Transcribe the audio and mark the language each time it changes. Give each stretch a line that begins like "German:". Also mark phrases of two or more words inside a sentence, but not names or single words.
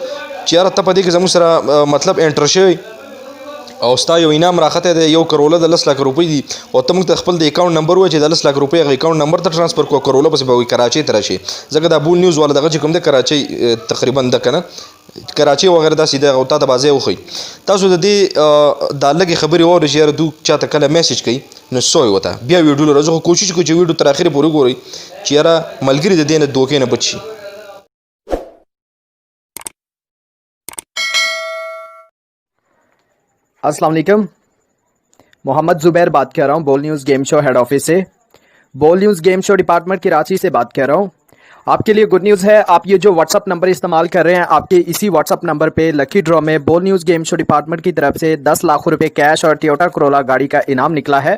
Pashto: چې یاره ته په دې کې زموږ سره مطلب انټر شوی او ستا یو انعام راخته دی 1 کروڑه د 10 لک روپۍ دي او ته موږ ته خپل د اکاونټ نمبر وایي چې د 10 لک روپۍ هغه اکاونټ نمبر ته ټرانسفر کو کروڑه پسې به وي کراچۍ ته راشي ځکه دا بول نیوز والا دغه چې کوم دی کراچۍ تقریبا ده که نه کراچۍ وغیره داسې ده او تا ته بازۍ وښیي تاسو د دې دا لږې خبرې واورئ چې یاره دوی چاته کله میسج کوي نو سوی وته بیا ویډیو لره زه خو کوشش کوم چې ویډیو تر اخرې پورې ګورئ چې یاره ملګري د دې نه دوکې نه بچ شي
Urdu: السلام علیکم. محمد زبیر بات کر رہا ہوں بول نیوز گیم شو
English: head office
Urdu: سے. بول نیوز گیم شو ڈیپارٹمنٹ کراچی سے بات کر رہا ہوں. آپ کے لیے
English: good news
Urdu: ہے، آپ یہ جو واٹس ایپ نمبر استعمال کر رہے ہیں آپ کے اسی واٹس ایپ نمبر پے
English: lucky draw
Urdu: میں بول نیوز گیم شو ڈیپارٹمنٹ کی طرف سے 10 لاکھ روپے کیش اور ٹویوٹا کرولا گاڑی کا انعام نکلا ہے.